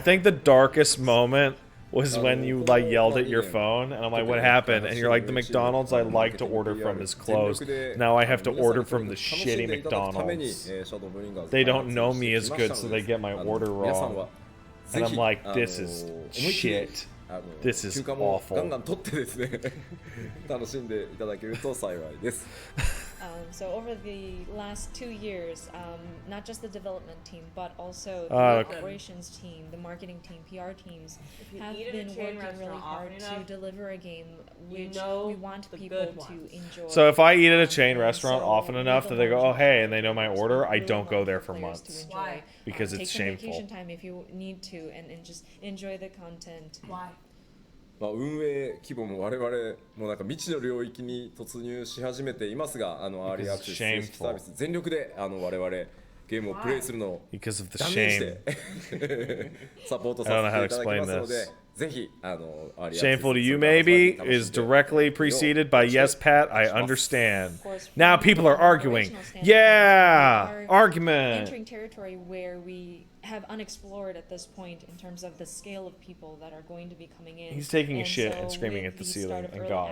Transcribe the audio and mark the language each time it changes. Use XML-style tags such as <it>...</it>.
<en>I think the darkest moment was when you like yelled at your phone, and I'm like, what happened? And you're like, the McDonald's I like to order from is closed. Now I have to order from the shitty McDonald's. They don't know me as good, so they get my order wrong. And I'm like, this is shit. This is</en> <ja>休暇も</ja> <en>awful.</en> <ja>ガンガン取ってですね楽しんでいただけると幸いです。</ja> <en>So over the last 2 years, not just the development team, but also the operations team, the marketing team, PR teams have been working really hard to deliver a game which we want people to enjoy. So if I eat at a chain restaurant often enough that they go, oh hey, and they know my order, I don't go there for months. Why? Because it's shameful. Take some vacation time if you need to, and just enjoy the content. Why?</en> <ja>まあ運営規模も我々もなんか未知の領域に突入し始めていますが、アーリーアクセス正式サービス全力で我々ゲームをプレイするのを断念してサポートさせていただきますので、ぜひアーリーアクセス</ja> <en>Shameful to you maybe is directly preceded by yes Pat, I understand. Now people are arguing. Yeah, argument. Entering territory where we have unexplored at this point in terms of the scale of people that are going to be coming in. He's taking a shit and screaming at the ceiling and God.</en>